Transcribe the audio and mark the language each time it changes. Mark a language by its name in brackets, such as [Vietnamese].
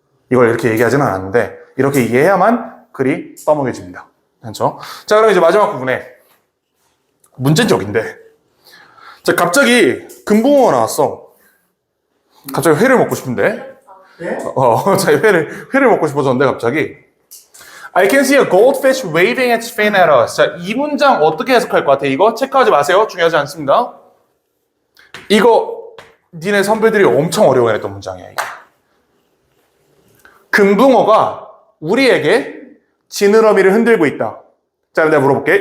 [Korean] 이걸 이렇게 얘기하지는 않았는데 이렇게 이해해야만 글이 써먹여집니다. 그렇죠? 자, 그럼 이제 마지막 부분에 문제적인데, 자, 갑자기 금붕어가 나왔어. 갑자기 회를 먹고 싶은데, 네? 자, 회를 먹고 싶어졌는데 갑자기. [English] I can see a goldfish waving its fin at us. [Korean] 자, 이 문장 어떻게 해석할 것 같아? 이거 체크하지 마세요. 중요하지 않습니다. 이거 니네 선배들이 엄청 어려워했던 문장이야. 이게. 금붕어가 우리에게 지느러미를 흔들고 있다. 자, 내가 물어볼게.